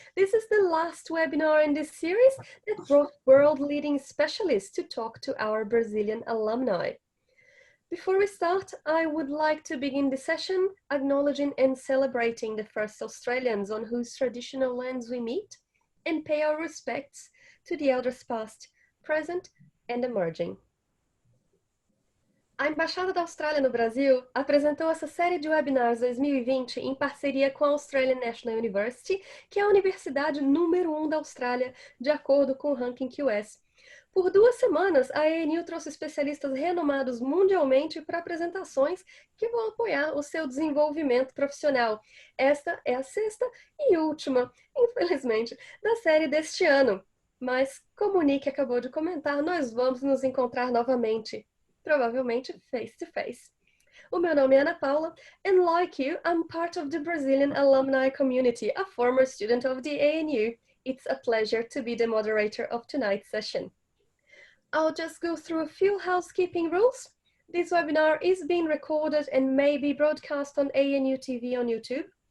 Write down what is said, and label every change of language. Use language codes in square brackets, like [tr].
[en] This is the last webinar in this series that brought world-leading specialists to talk to our Brazilian alumni. Before we start, I would like to begin the session acknowledging and celebrating the first Australians on whose traditional lands we meet, and pay our respects to the elders past, present and emerging. [pt] A Embaixada da Austrália no Brasil apresentou essa série de webinars 2020 em parceria com a Australian National University, que é a universidade número 1 da Austrália, de acordo com o ranking QS. Por 2 semanas, a ANU trouxe especialistas renomados mundialmente para apresentações que vão apoiar o seu desenvolvimento profissional. Esta é a 6ª e última, infelizmente, da série deste ano. Mas, como o Nick acabou de comentar, nós vamos nos encontrar novamente, provavelmente [en] face to face. [pt] O meu nome é [en] Ana Paula, and like you, I'm part of the Brazilian alumni community, a former student of the ANU. It's a pleasure to be the moderator of tonight's session. I'll just go through a few housekeeping rules. This webinar is being recorded and may be broadcast on ANU TV on YouTube.